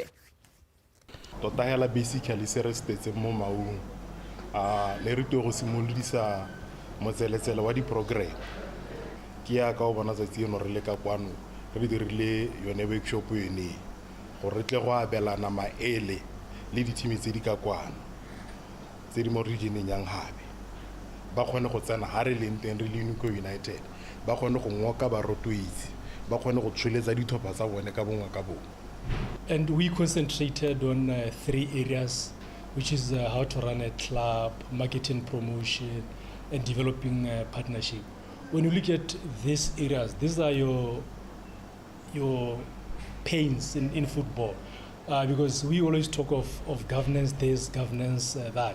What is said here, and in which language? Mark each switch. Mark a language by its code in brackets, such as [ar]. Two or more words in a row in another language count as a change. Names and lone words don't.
[tn] tota hela basically se re stetse mo maung le re go simolodisa motseletsele wa di-program ke ya ka o bona tsatsi eno re le ka kwano re dirile yone workshop yone gore re tle go abelana maele le dithimi tse di ka kwano tse di mo regioneng yang habe ba kgone go tsena ha re leng teng re le Nico United ba kgone go ngoka ba rotloetsi ba kgone go tsholetsa ditlhopha tsa bone ka bongwe ka bongwe. [en] And we concentrated on 3 areas, which is how to run a club, marketing, promotion, and developing partnership. When you look at these areas, these are your pains in football, because we always talk of governance this, governance that.